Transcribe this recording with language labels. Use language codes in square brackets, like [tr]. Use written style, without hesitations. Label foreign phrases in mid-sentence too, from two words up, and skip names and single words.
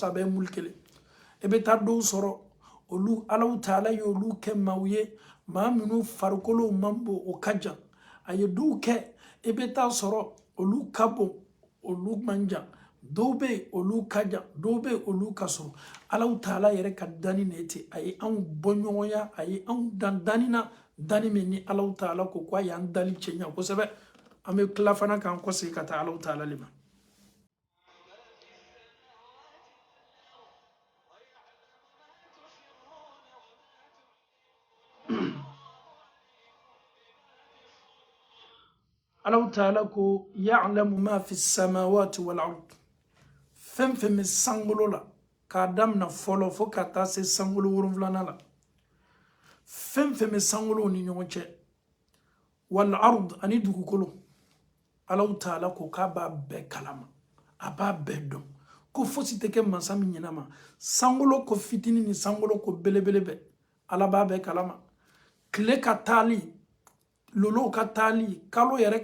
[bm] sa bɛɛ ye muli kelen i bɛ taa dɔw sɔrɔ olu alaw taala ye olu kɛ maaw ye maa minnu farikolo man bon o ka jan a ye dɔw kɛ i bɛ taa sɔrɔ olu ka bon olu man jan dɔw bɛ yen olu ka jan dɔw bɛ yen olu ka sɔrɔ alaw taala yɛrɛ ka danni ne ten a ye anw bɔ ɲɔgɔnya a ye anw dan danni na danni min ni alaw taala ko k'a y'an dali cɛ ɲa kosɛbɛ an bɛ tila fana k'an kɔsegi ka taa alaw taala le ma alaw taala ko [ar] يعلم ما في السماوات والأرض [bm] fɛn fɛn bɛ sankolo la k'a daminɛ fɔlɔ fo ka taa se sankolo 7 la fɛn fɛn bɛ sankolow ni ɲɔgɔn cɛ [ar] والأرض [bm] ani dugukolo alaw taala ko k'a b'a bɛɛ kalama a b'a bɛɛ dɔn ko fosi tɛ kɛ masa min ɲɛnama sankolo ko fitinin ni sankolo ko belebele bɛɛ ala b'a bɛɛ kalama tile ka taali lolow ka taali kalo yɛrɛ